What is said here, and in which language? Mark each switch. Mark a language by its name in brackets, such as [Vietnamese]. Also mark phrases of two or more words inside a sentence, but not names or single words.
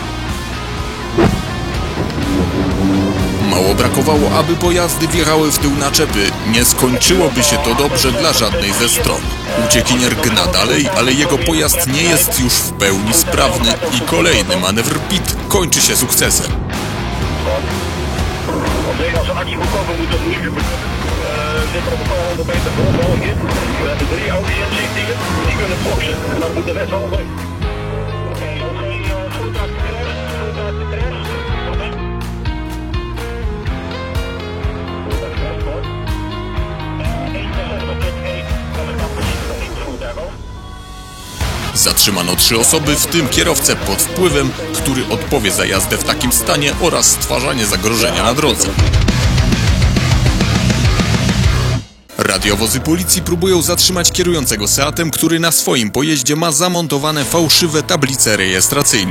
[Polish] Mało brakowało, aby pojazdy wjechały w tył naczepy. Nie skończyłoby się to dobrze dla żadnej ze stron. Uciekinier gna dalej, ale jego pojazd nie jest już w pełni sprawny i kolejny manewr PIT kończy się sukcesem. [Dutch] Als een actie voorkomen moet dat nu gebeuren. Dit op een paar 100 meter voor België. We hebben 3 Audi M17'en, die kunnen boksen. En dan moet de rest al mee. Oké, goed uit de crash, goed uit de crash. Goed uit de crash, hoor. 1,60 tot 1, kan ik dan precies nog niet goed hebben. [Polish] Zatrzymano 3 osoby, w tym kierowcę pod wpływem, który odpowie za jazdę w takim stanie oraz stwarzanie zagrożenia na drodze. Radiowozy policji próbują zatrzymać kierującego Seatem, który na swoim pojeździe ma zamontowane fałszywe tablice rejestracyjne.